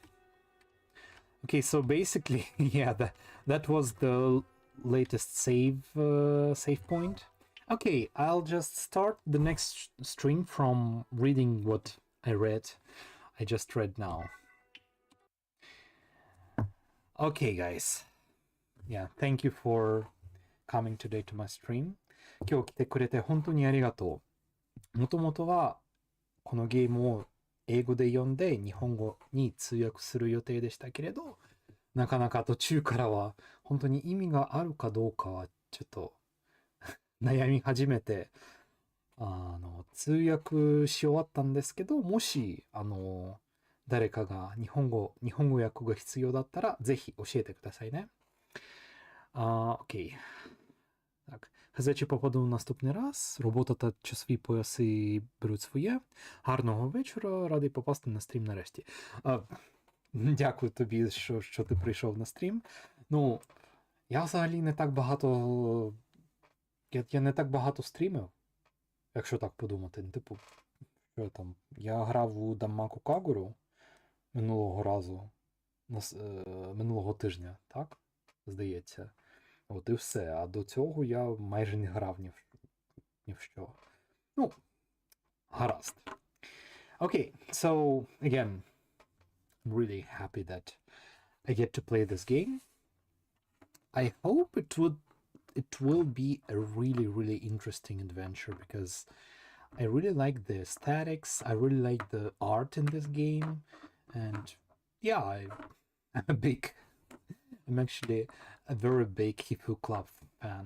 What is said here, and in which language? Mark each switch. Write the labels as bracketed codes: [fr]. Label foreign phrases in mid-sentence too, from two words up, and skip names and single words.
[en] Okay, so basically, yeah, that was the latest save point. Okay, I'll just start the next stream from reading what I just read now. Okay, guys. Yeah, thank you for coming today to my stream. [ja] 今日来てくれて本当にありがとう。もともとはこのゲームを英語で読んで日本語に通訳する予定でしたけれど、なかなか途中からは本当に意味があるかどうかはちょっと悩み始めて、通訳し終わったんですけど、もし誰かが日本語訳が必要だったらぜひ教えてくださいね。Окей. [uk] Так, глядачі попаду в наступний раз. Робота та часові пояси беруть своє. Гарного вечора, радий попасти на стрім нарешті. Дякую тобі, що ти прийшов на стрім. Ну, я взагалі не так багато. Я не так багато стрімив, якщо так подумати. Типу, що там? Я грав у Даммаку Кагуру минулого разу, минулого тижня, так? Здається. От і все. А до цього я майже не грав ні в що. Ну, гаразд. [en] Okay, so again, I'm really happy that I get to play this game. I hope it will be a really, really interesting adventure because I really like the aesthetics, I really like the art in this game, and yeah, I'm actually a very big Hifuu Club fan.